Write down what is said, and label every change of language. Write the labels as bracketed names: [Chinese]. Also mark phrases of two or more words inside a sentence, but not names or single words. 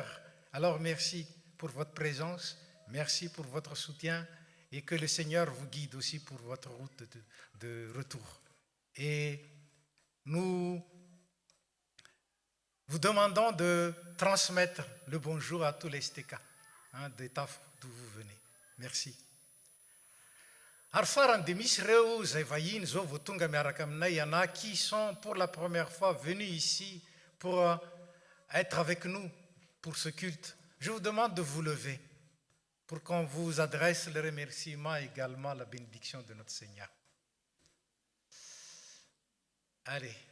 [French] Alors merci pour votre présence, merci pour votre soutien et que le Seigneur vous guide aussi pour votre route de retour. Et nous vous demandons de transmettre le bonjour à tous les STK, hein, des TAF d'où vous venez. Merci. [Malagasy] Ary farany dia misy ireo zay vahiny zao vao tonga miaraka aminay ana [French] qui sont pour la première fois venus ici pour être avec nous pour ce culte. Je vous demande de vous lever pour qu'on vous adresse le remerciement et également la bénédiction de notre Seigneur. Allez.